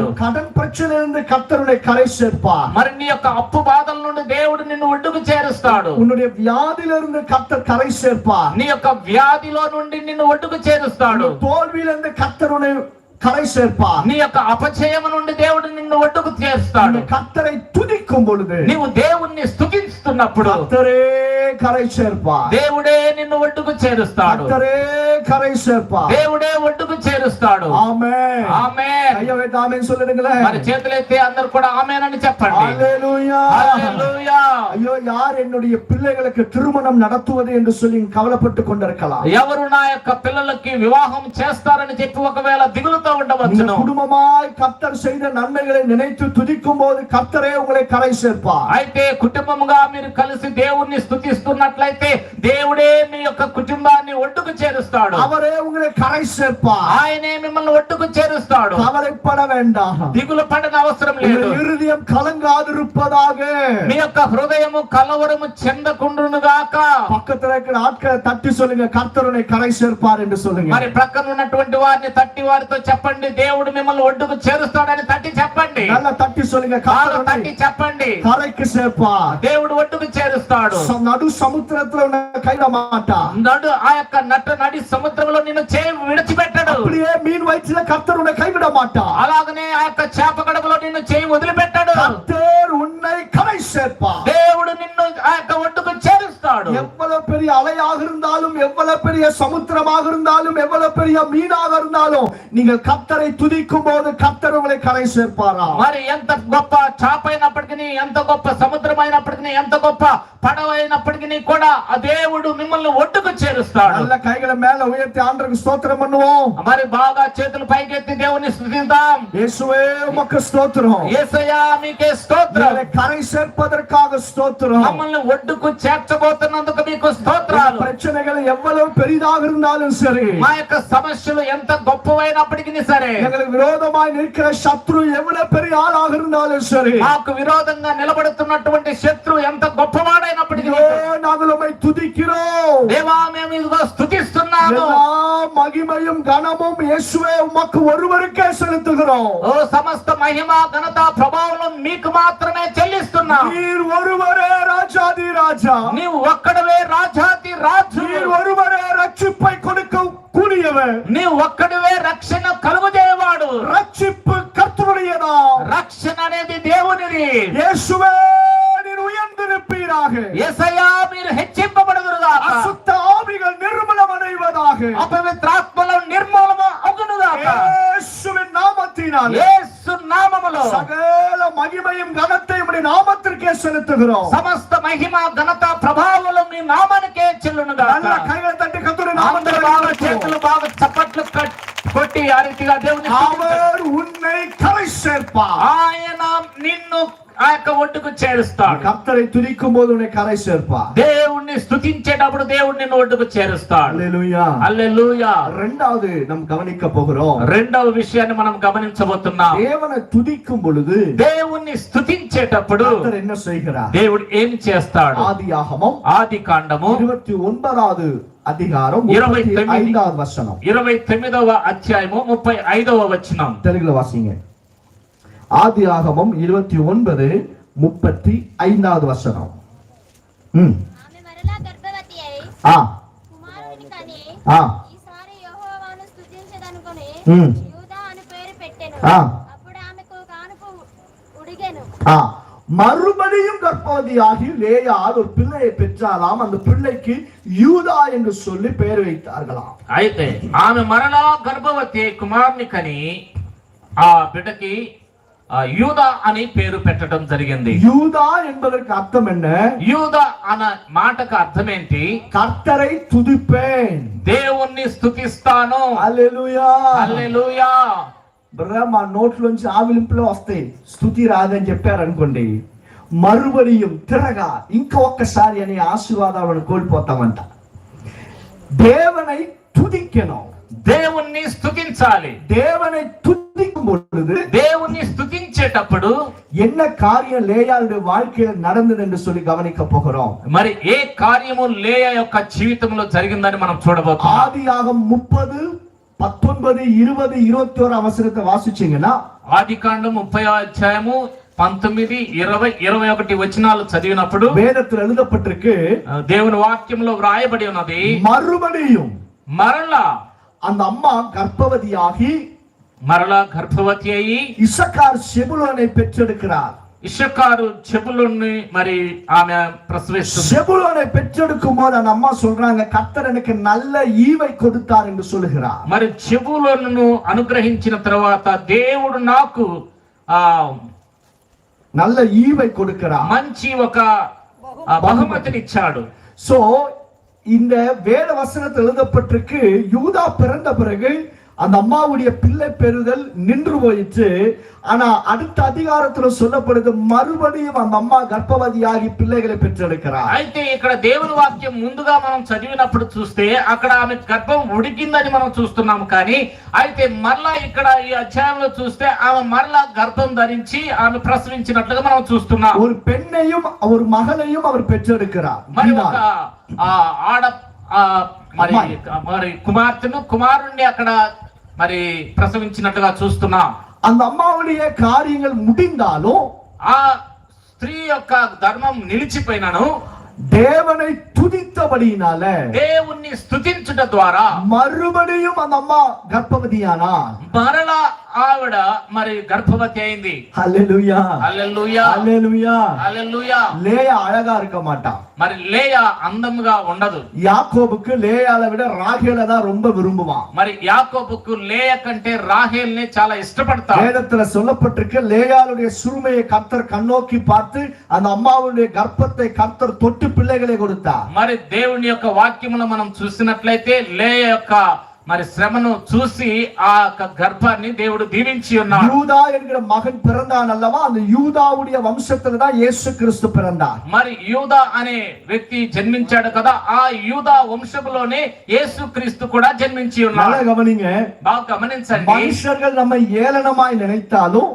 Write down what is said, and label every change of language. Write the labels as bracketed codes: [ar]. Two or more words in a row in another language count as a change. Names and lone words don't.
[ta] கடன் பிரச்சனையிலிருந்து கர்த்தருடைய கரை சேர்ப்பார். [te] మరి నీ యొక్క అప్పు బాధల నుండి దేవుడు నిన్ను ఒడ్డుకు చేరుస్తాడు. [ta] உன்னுடைய வியாதியிலிருந்து கர்த்தர் கரை சேர்ப்பார். [te] నీ యొక్క వ్యాధిలో నుండి నిన్ను ఒడ్డుకు చేరుస్తాడు. [ta] தோல்வியிலிருந்து கர்த்தருடைய கரை சேர்ப்பார். [te] నీ యొక్క అపచయము నుండి దేవుడు నిన్ను ఒడ్డుకు చేస్తాడు. [ta] கர்த்தரை துதிக்கும் பொழுது [te] నీవు దేవుణ్ణి స్తుతిస్తున్నప్పుడు [ta] கர்த்தரே கரை சேர்ப்பார். [te] దేవుడే నిన్ను ఒడ్డుకు చేరుస్తాడు. [ta] கர்த்தரே கரை சேர்ப்பார். [te] దేవుడే ఒడ్డుకు చేరుస్తాడు. [ta] ஆமென். [te] ఆమేన్. [ta] ஐயா வைத்து ஆமென் சொல்லுங்களேன். [te] మరి చేతులెత్తి అందరూ కూడా ఆమేన్ అని చెప్పండి. [ta] ஹalleluya. [te] హల్లెలూయా. [ta] ஐயோ யார் என்னுடைய பிள்ளைகளுக்கு திருமணம் நடத்துவது என்று சொல்லி கவலைப்பட்டு கொண்டிருக்கலாம். [te] ఎవరు నా యొక్క పిల్లలకి వివాహం చేస్తారని చెప్పి ఒకవేళ దిగులుతో ఉండవచ్చును. [ta] குடும்பமாய் கர்த்தர் செய்த நன்மைகளை நினைத்து துதிக்கும் போது கர்த்தரே உங்களை கரை சேர்ப்பார். [te] అయితే కుటుంబముగా మీరు కలిసి దేవుణ్ణి స్తుతిస్తున్నట్లయితే దేవుడే మీ యొక్క కుటుంబాన్ని ఒడ్డుకు చేరుస్తాడు. [ta] அவரே உங்களை கரை சேர்ப்பார். [te] ఆయనే మిమ్మల్ని ఒడ్డుకు చేరుస్తాడు. [ta] கவலைப்பட வேண்டாம். [te] దిగులు పడన అవసరం లేదు. [ta] உங்கள் இருதயம் கலங்காதிருப்பதாக. [te] మీ యొక్క హృదయము కలవరము చెందకుండును గాక. [ta] பக்கத்துல இருக்கிற ஆட்களை தட்டி சொல்லுங்க, கர்த்தர் உன்னை கரை சேர்ப்பார் என்று சொல்லுங்க. [te] మరి ప్రక్కన ఉన్నటువంటి వారిని తట్టి వారితో చెప్పండి, దేవుడు మిమ్మల్ని ఒడ్డుకు చేరుస్తాడని తట్టి చెప్పండి. [ta] நல்லா தட்டி சொல்லுங்க, [te] బాగా [ta] கர்த்தர் [te] తట్టి చెప్పండి, [ta] கரைக்கு சேர்ப்பார். [te] దేవుడు ఒడ్డుకు చేరుస్తాడు. [ta] நடு சமுத்திரத்துல உன்னை கைவிட மாட்டார். [te] నడు ఆ యొక్క నడి సముద్రంలో నిన్ను చేయి విడిచిపెట్టడు. [ta] அப்படியே மீன் வயிற்றுல கர்த்தர் உன்னை கைவிட மாட்டார். [te] అలాగనే ఆ యొక్క చేప కడుపులో నిన్ను చేయి వదిలిపెట్టడు. [ta] கர்த்தர் உன்னை கரை சேர்ப்பார். [te] దేవుడు నిన్ను ఆ యొక్క ఒడ్డుకు చేరుస్తాడు. [ta] எவ்வளவு பெரிய அலையாக இருந்தாலும், எவ்வளவு பெரிய சமுத்திரமாக இருந்தாலும், எவ்வளவு பெரிய மீனாக இருந்தாலும், நீங்கள் கர்த்தரை துதிக்கும் போது கர்த்தர் உங்களை கரை சேர்ப்பாரா? [te] మరి ఎంత గొప్ప చాప అయినప్పటికీ, ఎంత గొప్ప సముద్రం అయినప్పటికీ, ఎంత గొప్ప పడవ అయినప్పటికీ కూడా ఆ దేవుడు మిమ్మల్ని ఒడ్డుకు చేరుస్తాడు. [ta] நல்ல கைகளை மேல உயர்த்தி ஆண்டவருக்கு ஸ்தோத்திரம் பண்ணுவோம். [te] మరి బాగా చేతులు పైకెత్తి దేవుని స్తుతిద్దాం. [ta] இயேசுவே உமக்கு ஸ்தோத்திரம். [te] యేసయ్యా మీకే స్తోత్రం. [ta] உங்களை கரை சேர்ப்பதற்காக ஸ்தோத்திரம். [te] మమ్మల్ని ఒడ్డుకు చేర్చబోతున్నందుకు మీకు స్తోత్రాలు. [ta] பிரச்சனைகள் எவ்வளவு பெரிதாக இருந்தாலும் சரி, [te] మా యొక్క సమస్యలు ఎంత గొప్పవైనప్పటికీ సరే, [ta] எங்களுக்கு விரோதமாய் நிற்கிற சத்ரு எவ்வளவு பெரிய ஆளாக இருந்தாலும் சரி, [te] మాకు విరోధంగా నిలబడుతున్నటువంటి శత్రువు ఎంత గొప్పవాడైనప్పటికీ [ta] நாங்கள் உம்மை துதிக்கிறோம். [te] దేవా మేము ఇదిగో స్తుతిస్తున్నాము. [ta] எல்லா மகிமையும் கனமும் இயேசுவே உமக்கு ஒருவருக்கே செலுத்துகிறோம். [te] ఓ సమస్త మహిమ ఘనత ప్రభావం మీకు మాత్రమే చెల్లిస్తున్నాం. [ta] நீர் ஒருவரே ராஜாதி ராஜா. [te] నీవు ఒక్కడవే రాజాతి రాజు. [ta] நீர் ஒருவரே ரட்சிப்பை கொடுக்க கூடியவர். [te] నీవు ఒక్కడవే రక్షణ కలుగజేయవాడు. [ta] ரட்சிப்பு கர்த்தருடையதா. [te] రక్షణ అనేది దేవునిది. [ta] இயேசுவே நீர் உயர்ந்திருப்பீராக. [te] యేసయ్యా మీరు హెచ్చింపబడుదురుగాక. [ta] அசுத்த ஆவிகள் நிர்மூலம் அடைவதாக. [te] అపవిత్రాత్మలు నిర్మూలము అగునుగాక. [ta] இயேசுவின் நாமத்தினால் [te] యేసు నామములో [ta] சகல மகிமையும் கனத்தையும் உம்முடைய நாமத்திற்கே செலுத்துகிறோம். [te] సమస్త మహిమ ఘనత ప్రభావములు మీ నామానికే చెల్లునుగాక. [ta] நல்ல கைகளை தட்டி கர்த்தருடைய [te] అందరూ బాగా చేతులు బాగా చప్పట్లు కొట్టి ఆ రీతిగా దేవుని [ta] அவர் உன்னை கரை சேர்ப்பார். [te] ఆయన నిన్ను ఆ యొక్క ఒడ్డుకు చేరుస్తాడు. [ta] கர்த்தரை துதிக்கும் போது உன்னை கரை சேர்ப்பார். [te] దేవుణ్ణి స్తుతించేటప్పుడు దేవుడు నిన్ను ఒడ్డుకు చేరుస్తాడు. [ta] ஹல்லேலூயா. [te] హల్లెలూయా. [ta] இரண்டாவது நாம் கவனிக்க போகிறோம். [te] రెండవ విషయాన్ని మనం గమనించబోతున్నాం. [ta] தேவனை துதிக்கும் பொழுது [te] దేవుణ్ణి స్తుతించేటప్పుడు [ta] கர்த்தர் என்ன செய்கிறார்? [te] దేవుడు ఏం చేస్తాడు? [ta] ஆதியாகமம் [te] ఆది కాండము [ta] 29வது அதிகாரம் 35வது வசனம். [te] 29వ అధ్యాయము 35వ వచనం. [ta] தெலுங்குல வாசிங்க. ஆதியாகமம் 29:35வது வசனம். [te] ఆమె మరలా గర్భవతి అయి ఆ కుమారుని కని ఆ ఈసారి యెహోవాను స్తుతించదనుకొని ம். యూదా అని పేరు పెట్టెను. ఆ అప్పుడు ఆమెకు కానుపు ఉడిగెను. [ta] ஆ மறுபடியும் கர்ப்பவதியாகி லேயாள் ஒரு பிள்ளையை பெற்றாலாம். அந்த பிள்ளைக்கு யூதா என்று சொல்லி பெயர் வைத்தார்களாம். [te] అయితే ఆమె మరలా గర్భవతి కుమారుని కని ఆ బిడ్డకి యూదా అని పేరు పెట్టడం జరిగింది. [ta] யூதா என்பதற்கு அர்த்தம் என்ன? [te] యూదా అన్న మాటకు అర్థం ఏంటి? [ta] கர்த்தரை துதிப்பேன். [te] దేవుణ్ణి స్తుతిస్తాను. హల్లెలూయా. హల్లెలూయా. మా నోట్లోంచి ఆవిలింపులో వస్తాయి, స్తుతి రాదని చెప్పారు అనుకోండి, మరుబడియం తిరగా ఇంకా ఒక్కసారి అనే ఆశీర్వాదాలను కోల్పోతామంట. [ta] தேவனை துதிக்கணும். [te] దేవుణ్ణి స్తుతించాలి. [ta] தேவனை துதிக்கும் பொழுது [te] దేవుణ్ణి స్తుతించేటప్పుడు [ta] என்ன காரியம் லேயாளுடைய வாழ்க்கையில நடந்தது என்று சொல்லி கவனிக்க போகிறோம். [te] మరి ఏ కార్యము లేయా యొక్క జీవితంలో జరిగిందని మనం చూడబోతున్నాం. [ta] ஆதியாகமம் 30, 19, 20, 21 அவசரத்தை வாசிச்சீங்கன்னா [te] ఆది కాండం 30వ అధ్యాయము 19, 20, 21 వచనాలు చదివినప్పుడు [ta] வேதத்தில் எழுதப்பட்டிருக்கு, [te] దేవుని వాక్యంలో వ్రాయబడి ఉన్నది, [ta] மறுபடியும் [te] మరలా [ta] அந்த அம்மா கர்ப்பவதியாகி [te] మరలా గర్భవతి అయ్యి [ta] இசக்கார் செபுலோனை பெற்றெடுக்கிறார். [te] ఇషకారు చెబులుని మరి ఆమె ప్రసవిస్తుంది. [ta] செபுலோனை பெற்றெடுக்கும் போது அந்த அம்மா சொல்றாங்க, கர்த்தர் எனக்கு நல்ல ஈவை கொடுத்தார் என்று சொல்லுகிறார். [te] మరి చెబులను అనుగ్రహించిన తర్వాత దేవుడు నాకు [ta] நல்ல ஈவை கொடுக்கிறார், [te] మంచి ఒక బహుమతిని ఇచ్చాడు. [ta] சோ இந்த வேத வசனத்தில் எழுதப்பட்டிருக்கு, யூதா பிறந்த பிறகு அந்த அம்மாவுடைய பிள்ளை பெறுதல் நின்று போயிற்று. ஆனா அடுத்த அதிகாரத்துல சொல்லப்படுது, மறுபடியும் அந்த அம்மா கர்ப்பவதியாகி பிள்ளைகளை பெற்றெடுக்கிறார். [te] అయితే ఇక్కడ దేవుని వాక్యం ముందుగా మనం చదివినప్పుడు చూస్తే అక్కడ ఆమె గర్భం ఉడికిందని మనం చూస్తున్నాము. కానీ అయితే మరలా ఇక్కడ ఈ అధ్యాయంలో చూస్తే ఆమె మరలా గర్భం ధరించి ఆమె ప్రసవించినట్లుగా మనం చూస్తున్నాం. [ta] ஒரு பெண்ணையும் ஒரு மகளையும் அவர் பெற்றெடுக்கிறார். [te] మరి ఒక ఆడ మరి కుమార్తెను కుమారుణ్ణి అక్కడ మరి ప్రసవించినట్టుగా చూస్తున్నాం. [ta] அந்த అమ్మాவுடைய காரியங்கள் முடிந்தாலும் [te] ఆ స్త్రీ యొక్క ధర్మం నిలిచిపోయినను [ta] தேவனை துதித்தபடியினால [te] దేవుణ్ణి స్తుతించుట ద్వారా [ta] மறுபடியும் அந்த அம்மா கர்ப்பவதியானா, [te] మరలా ఆవిడ మరి గర్భవతి అయింది. హల్లెలూయా హల్లెలూయా హల్లెలూయా హల్లెలూయా. [ta] లేయా అழகா இருக்க மாட்டா. [te] మరి లేయా అందముగా ఉండదు. [ta] யாக்கோபுக்கு லேயாளை விட ராகேலை தான் ரொம்ப விரும்புவான். [te] మరి యాకోబుకు లేయ కంటే రాహేల్ని చాలా ఇష్టపడతాడు. [ta] வேதத்துல சொல்லப்பட்டிருக்கு, லேயாளுடைய சுருமையை கர்த்தர் கண்ணோக்கி பார்த்து அந்த அம்மாவுடைய கர்ப்பத்தை கர்த்தர் தொட்டு பிள்ளைகளை கொடுத்தார். [te] మరి దేవుని యొక్క వాక్యములో మనం చూసినట్లయితే లేయ యొక్క మరి శ్రమను చూసి ఆ గర్భాన్ని దేవుడు దీవించి ఉన్నాడు. [ta] யூதா என்கிற மகன் பிறந்தான் அல்லவா, அந்த யூதாவுடைய வம்சத்துல தான் இயேசு கிறிஸ்து பிறந்தார். [te] మరి యూదా అనే వ్యక్తి జన్మించాడు కదా, ఆ యూదా వంశములోనే యేసు క్రీస్తు కూడా జన్మించి ఉన్నాడు. [ta] நல்லா கவனிங்க, [te] బాగా గమనించండి. [ta] மனுஷர்கள் நம்மை ஏளனமாய் நினைத்தாலும்,